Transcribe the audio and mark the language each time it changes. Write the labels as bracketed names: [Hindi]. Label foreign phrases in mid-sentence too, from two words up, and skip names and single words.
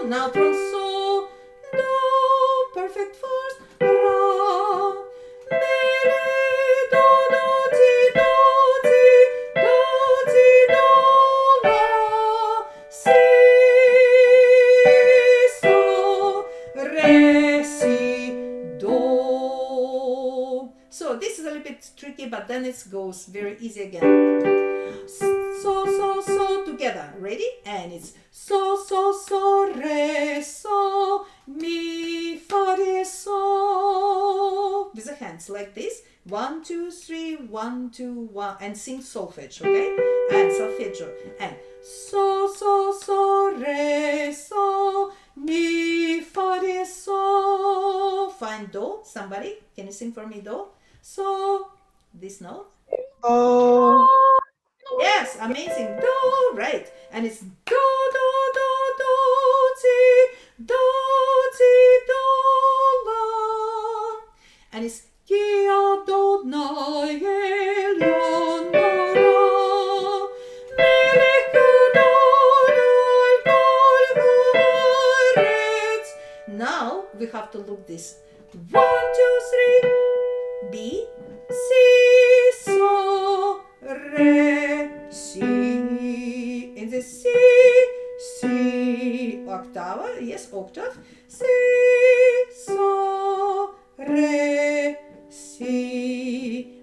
[English] Now from so, do, perfect first, ra, mi, re, do, do, ti, do, la, si, so, re, si, do. So this is a little bit tricky, but then it goes very easy again. So, so, so together. Ready? And it's so, so, so, re, so, mi, fa, re, so. With the hands like this. 1 2 3 1 2 1, and sing solfege, okay? And solfeggio. And so, so, so, re, so, mi, fa, re, so. Find do. Somebody, can you sing for me do? So, this note. Oh. Yes, amazing. Do, right. And it's do, do, do, do, ti, do, la. [Hebrew] And it's כי אדוני עליון נורא מלך גדול על כל הארץ. [English] Now we have to look this. 1 2 3 B, si, so, re, si. In the si octave, yes, octave. Si, so, re, si.